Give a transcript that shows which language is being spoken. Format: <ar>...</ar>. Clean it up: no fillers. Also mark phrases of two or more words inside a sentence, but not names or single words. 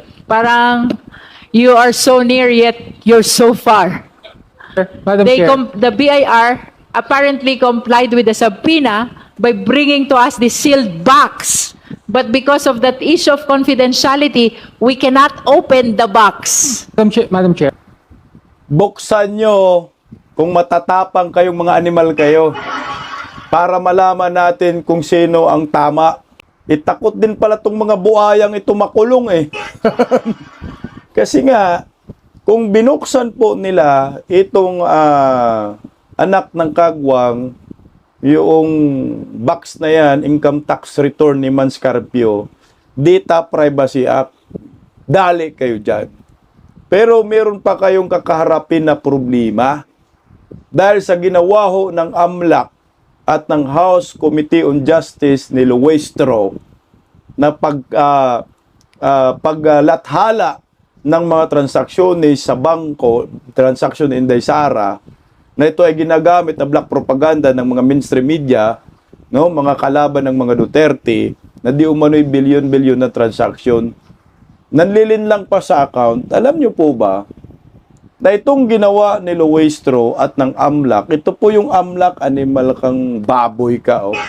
<en>Parang you are so near yet you're so far. Madam The BIR apparently complied with the subpoena by bringing to us the sealed box. But because of that issue of confidentiality, we cannot open the box. Madam Chair.</en> <tl>Buksan nyo kung matatapang kayong mga animal kayo para malaman natin kung sino ang tama. Itakot din pala itong mga buhayang ito makulong eh. Kasi nga, kung binuksan po nila itong anak ng kagwang, yung box na yan, income tax return ni Manscarpio, Data Privacy Act, dali kayo dyan. Pero meron pa kayong kakaharapin na problema dahil sa ginawa ho ng AMLAC at ng House Committee on Justice ni Luestro na paglathala ng mga transaksyones sa bangko, transaction in Daysara, na ito ay ginagamit na</tl> <en>black propaganda</en> <tl>ng mga</tl> <en>mainstream media,</en> <tl>no, mga kalaban ng mga Duterte, na di umano'y bilyon-bilyon na transaksyon. Nanlilin lang pa sa account. Alam niyo po ba, na itong ginawa ni Luestro at ng AMLAC, ito po yung AMLAC, animal kang baboy ka, oh.</tl>